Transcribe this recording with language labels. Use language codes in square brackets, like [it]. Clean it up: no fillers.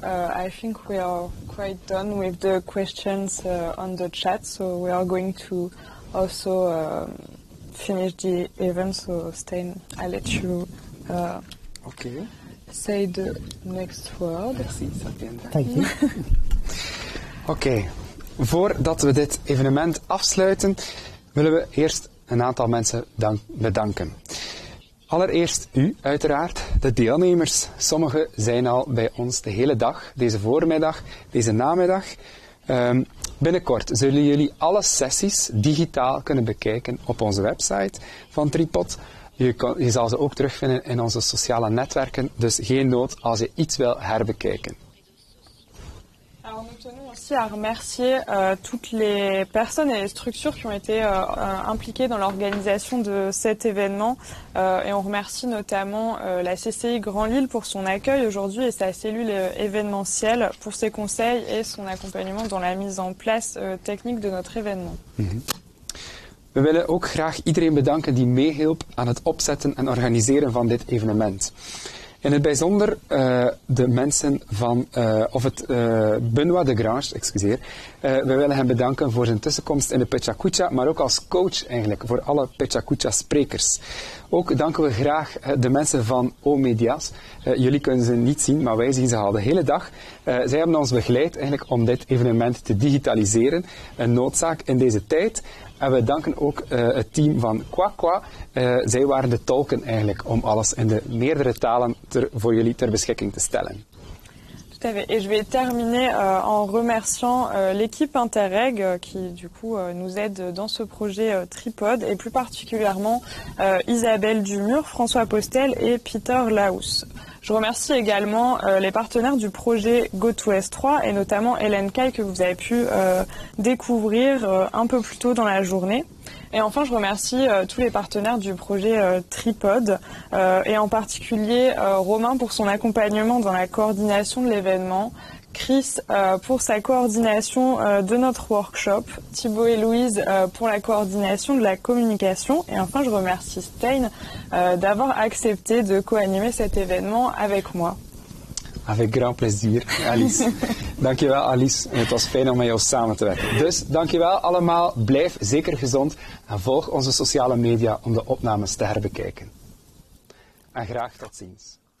[en] I think we are quite done with the questions on the chat, so we are going to also finish the event. So, Stan, I'll let you say the next word. [fr] Merci, Satyendra. [en] Thank you. [nl] Oké. Voordat we dit evenement afsluiten, willen we eerst een aantal mensen bedanken. Allereerst u, uiteraard, de deelnemers. Sommigen zijn al bij ons de hele dag, deze voormiddag, deze namiddag. Binnenkort zullen jullie alle sessies digitaal kunnen bekijken op onze website van Tripod. Je zal ze ook terugvinden in onze sociale netwerken, dus geen nood als je iets wil herbekijken. [fr] Alors nous tenons aussi à remercier toutes les personnes et les structures qui ont été impliquées dans l'organisation de cet événement et on remercie notamment la CCI Grand Lille pour son accueil aujourd'hui et sa cellule événementielle pour ses conseils et son accompagnement dans la mise en place technique de notre événement. [nl] We willen ook graag iedereen bedanken die meehielp aan het opzetten en organiseren van dit evenement. In het bijzonder de mensen van, Benoît de Grange, excuseer. We willen hem bedanken voor zijn tussenkomst in de Pechakucha, maar ook als coach eigenlijk voor alle Pechakucha-sprekers. Ook danken we graag de mensen van O-Medias. Jullie kunnen ze niet zien, maar wij zien ze al de hele dag. Zij hebben ons begeleid eigenlijk om dit evenement te digitaliseren. Een noodzaak in deze tijd. En we danken ook het team van Kwakwa. Zij waren de tolken eigenlijk om alles in de meerdere talen voor jullie ter beschikking te stellen. [fr] Tout à fait. Et je vais terminer en remerciant l'équipe Interreg qui du coup nous aide dans ce projet Tripod et plus particulièrement Isabelle Dumur, François Postel et Peter Laus. Je remercie également les partenaires du projet GoToS3 et notamment Hélène Caille que vous avez pu découvrir un peu plus tôt dans la journée. Et enfin, je remercie tous les partenaires du projet Tripod et en particulier Romain pour son accompagnement dans la coordination de l'événement, Chris pour sa coordination de notre workshop, Thibaut et Louise pour la coordination de la communication et enfin je remercie Stein d'avoir accepté de co-animer cet événement avec moi. Avec grand [nl] plezier, [fr] Alice. [nl] Dankjewel Alice, het was fijn om met jou samen te werken. Dus dankjewel allemaal, blijf zeker gezond en volg onze sociale media om de opnames te herbekijken. En graag tot ziens.